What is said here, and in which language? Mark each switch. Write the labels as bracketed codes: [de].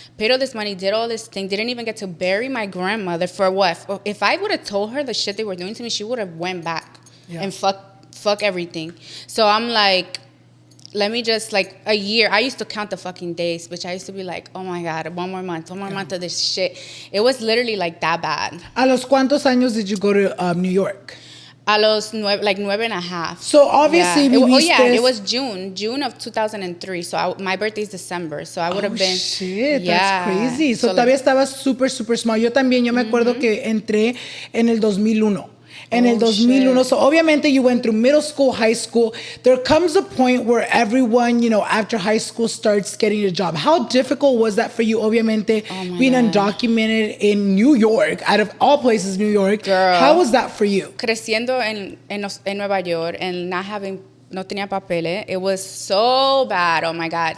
[en] Paid all this money, did all this thing, didn't even get to bury my grandmother for what? If I would have told her the shit they were doing to me, she would have went back and fuck everything. So I'm like, let me just, like, a year. I used to count the fucking days, bitch. I used to be like, oh my God, one more month of this shit. It was literally like that bad. [es] ¿A los cuántos años [en] did you go to New York? [es] A los 9.5. [en] So obviously, it was June of 2003. So my birthday is December. So I would have been. Shit, that's crazy. [es] So todavía estabas [en] super small. [es] Yo también, yo me acuerdo que entré en el 2001. En el 2001. [en] Shit. So obviamente you went through middle school, high school. There comes a point where everyone, you know, after high school starts getting a job. How difficult was that for you, obviamente, being undocumented in New York, out of all places, New York? Girl, how was that for you? [es] Creciendo en Nueva York [en] and not having, [es] no tenía papeles, [en] it was so bad. Oh my God.